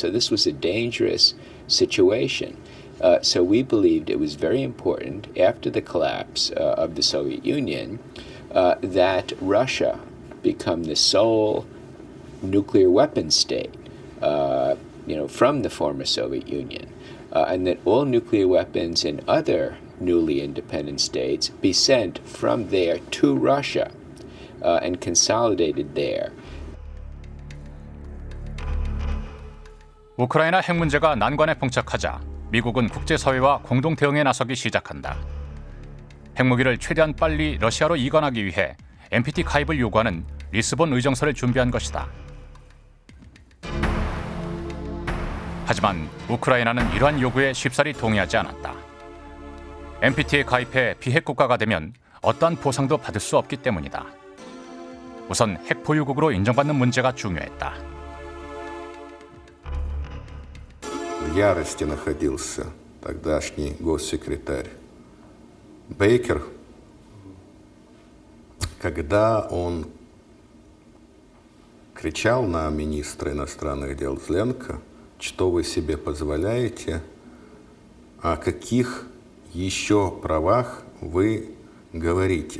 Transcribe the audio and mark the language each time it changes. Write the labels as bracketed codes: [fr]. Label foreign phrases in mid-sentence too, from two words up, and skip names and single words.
[en] So this was a dangerous situation. So we believed it was very important, after the collapse of the Soviet Union, that Russia become the sole nuclear weapons state, from the former Soviet Union, and that all nuclear weapons in other newly independent states be sent from there to Russia and consolidated there. [ko] 우크라이나 핵 문제가 난관에 봉착하자 미국은 국제사회와 공동 대응에 나서기 시작한다. 핵무기를 최대한 빨리 러시아로 이관하기 위해 NPT 가입을 요구하는 리스본 의정서를 준비한 것이다. 하지만 우크라이나는 이러한 요구에 쉽사리 동의하지 않았다. NPT에 가입해 비핵 국가가 되면 어떠한 보상도 받을 수 없기 때문이다. 우선 핵 보유국으로 인정받는 문제가 중요했다. [ru] В ярости находился тогдашний госсекретарь Бейкер, когда он кричал на министра иностранных дел Зеленко, что вы себе позволяете, о каких еще правах вы говорите.